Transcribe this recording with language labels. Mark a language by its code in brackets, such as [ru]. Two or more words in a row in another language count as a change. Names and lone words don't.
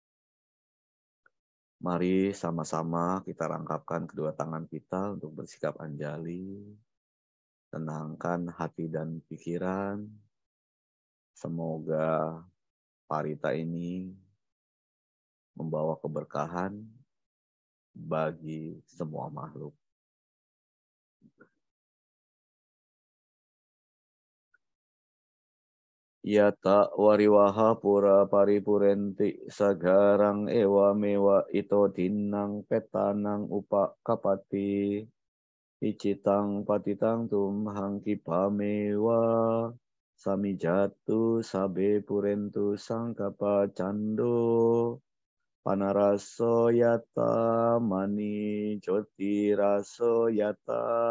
[id] Mari sama-sama kita rangkapkan kedua tangan kita untuk bersikap anjali. Tenangkan hati dan pikiran. Semoga parita ini membawa keberkahan bagi semua makhluk. [pi] Yata wariwaha pura paripurenti sagarang ewa mewa ito dinang petanang upa kapati icitang patitang tumhang kipamewa samijatu sabe purentu sangkapa cando panaraso yata mani joti raso yata